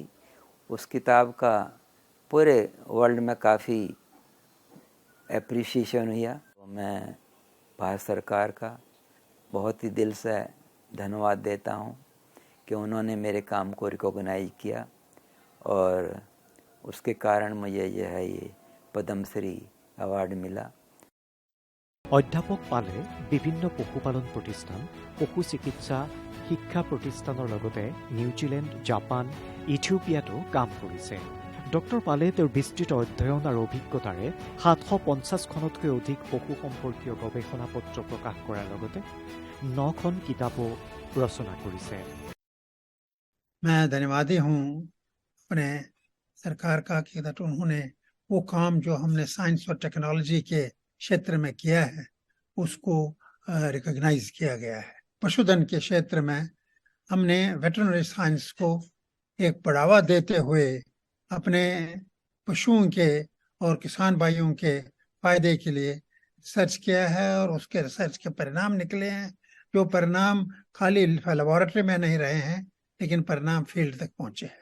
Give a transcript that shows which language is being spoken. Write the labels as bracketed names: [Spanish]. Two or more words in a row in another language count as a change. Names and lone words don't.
[Hindi] उस किताब का पूरे वर्ल्ड में काफ़ी एप्रिसिएशन हुआ। मैं भारत सरकार का बहुत ही दिल से धन्यवाद देता हूँ कि उन्होंने मेरे काम को रिकॉग्नाइज किया, और उसके कारण मुझे ये पद्मश्री अवार्ड मिला। [Assamese] অধ্যাপক পালে বিভিন্ন পশুপালন প্ৰতিষ্ঠান, পশু চিকিৎসা শিক্ষা প্ৰতিষ্ঠানৰ লগতে নিউজিলেণ্ড, জাপান, ইথিওপিয়াতো কাম কৰিছে। ডক্টৰ পালে তেওঁৰ বিস্তৃত অধ্যয়ন আৰু অভিজ্ঞতাৰে 750খনতকৈ অধিক পশু সম্পৰ্কীয় গৱেষণা পত্ৰ প্ৰকাশ কৰাৰ লগতে 9খন কিতাপো ৰচনা কৰিছে। [Hindi] मैं धन्यवादी हूँ अपने सरकार का कि उन्होंने वो काम जो हमने साइंस और टेक्नोलॉजी के क्षेत्र में किया है उसको रिकॉग्नाइज किया गया है। पशुधन के क्षेत्र में हमने [English] veterinary science [Hindi] को एक बढ़ावा देते हुए अपने पशुओं के और किसान भाइयों के फायदे के लिए रिसर्च किया है, और उसके रिसर्च के परिणाम निकले हैं, जो परिणाम खाली लेबोरेटरी में नहीं रहे हैं लेकिन परिणाम फील्ड तक पहुंचे हैं।